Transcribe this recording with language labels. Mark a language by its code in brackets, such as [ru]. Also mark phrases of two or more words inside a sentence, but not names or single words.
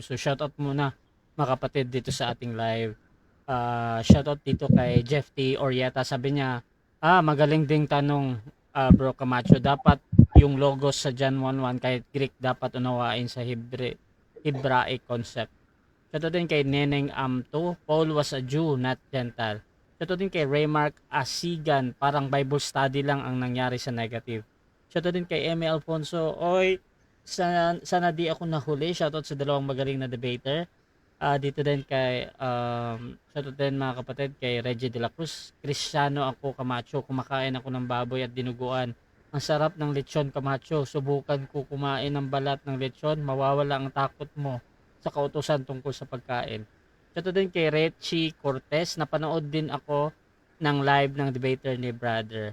[tl] So shoutout muna mga kapatid dito sa ating live. Shoutout dito kay Jeff T. Orieta. Sabi niya, magaling ding tanong Bro Camacho. Dapat yung logos sa John 1:1 kahit Greek dapat unawain sa [en] Hebraic concept. [tl] Shoutout din kay Neneng Amto. [en] Paul was a Jew, not Gentile. [tl] Shoutout din kay Raymark Asigan. Parang [en] Bible study [tl] lang ang nangyari sa negative. Shoutout din kay Eme Alfonso. Oy, sana di ako nahuli. Shoutout sa dalawang magaling na debater. Dito din kay shoutout din mga kapatid kay Reggie de la Cruz. Cristiano ako Camacho. Kumakain ako ng baboy at dinuguan. Ang sarap ng lechon Camacho. Subukan ko kumain ng balat ng lechon. Mawawala ang takot mo sa kautusan tungkol sa pagkain. Shoutout din kay Richie Cortez. Napanood din ako ng live ng debater ni brother.